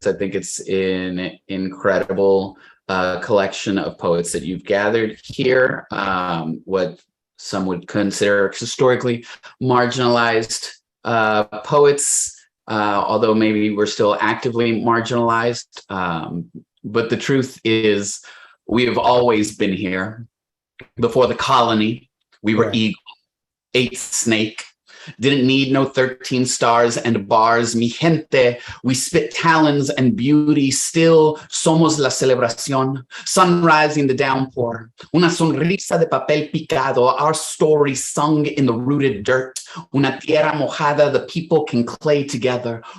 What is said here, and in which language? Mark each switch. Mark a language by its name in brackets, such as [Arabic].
[English] I think it's an incredible collection of poets that you've gathered here, what some would consider historically marginalized poets, although maybe we're still actively marginalized. But the truth is, we have always been here. Before the colony, we were eagle, ate snake, Didn't need no 13 stars and bars. [Spanish] Mi gente, [English] we spit talons and beauty. Still [Spanish] somos la celebración. [English] Sunrise in the downpour. [Spanish] Una sonrisa de papel picado. [English] Our story sung in the rooted dirt. [Spanish] Una tierra mojada, [English] the people can clay together.